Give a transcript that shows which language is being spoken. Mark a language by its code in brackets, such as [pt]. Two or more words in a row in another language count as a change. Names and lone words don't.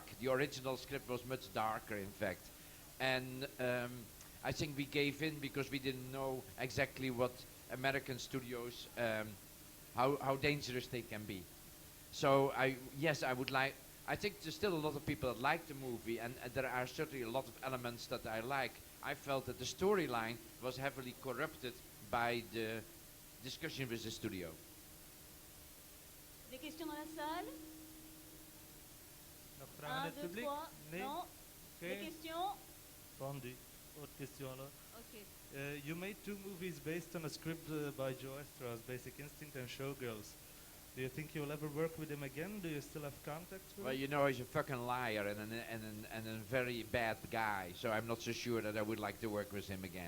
[en] The original script was much darker, in fact. And I think we gave in because we didn't know exactly what American studios, how dangerous they can be. So I think there's still a lot of people that like the movie, and there are certainly a lot of elements that I like. I felt that the storyline was heavily corrupted by the discussion with the studio. [fr] Des questions dans la salle? [nl] Nog vragen in 1, het 2, publiek? 3. Nee? [fr] Non? [nl] Oké. [fr] Des questions? Vendu. Autre question là. Ok. [en] You made 2 movies based on a script by Joe Estra's Basic Instinct and Showgirls. Do you think you'll ever work with him again? Do you still have contact with Well, him? you know, he's a fucking liar and a very bad guy, so I'm not so sure that I would like to work with him again.